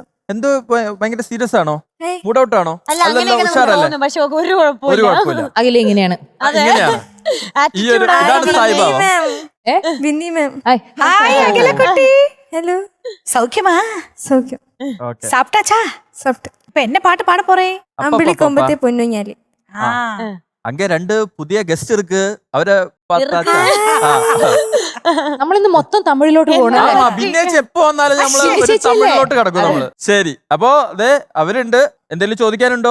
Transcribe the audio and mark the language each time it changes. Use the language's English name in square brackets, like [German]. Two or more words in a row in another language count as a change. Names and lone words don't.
[Malayalam] എന്തോ ഭയങ്കര സീരിയസ് ആണോ? മൂഡ് ഔട്ട് ആണോ? അല്ല, അല്ലല്ലോ, അങ്ങനെയൊക്കെ ഉഷാറല്ലേ? തോന്നും, പക്ഷെ ഒരു ഒരു കുഴപ്പമില്ല. കുഴപ്പമില്ല. അഖില ഇങ്ങനെയാണ്. ഇങ്ങനെയാണ് ഈ ഒരു ഇതാണ് സായിബാബ. ബിന്നി മാം. ഹായ് അഖിലക്കുട്ടി. ഹലോ. [Tamil] சௌக்கியமா? [Malayalam] സൗഖ്യം. ഓക്കെ. [Tamil] சாப்பிட்டாச்சா? [Malayalam] സോഫ്റ്റ്. [Tamil] இப்ப என்ன பாட்டு பாட போறே? [Malayalam] അമ്പിളി കൊമ്പത്തെ പൊന്നുഞ്ഞാലി. [Tamil] அங்க ரெண்டு புதிய கெஸ்ட் இருக்கு അവരെ பார்த்தாச்சா? [Malayalam] നമ്മളിന്ന് മൊത്തം തമിഴിലോട്ട് പോകണം. ആ ഭിന്നേച്ച് എപ്പോ വന്നാലും നമ്മള് ശരി, ഒരു ശരി, തമിഴിലോട്ട് കിടക്കും നമ്മള്. ശരി, അപ്പൊ അതെ അവരുണ്ട്. എന്തെങ്കിലും ചോദിക്കാനുണ്ടോ?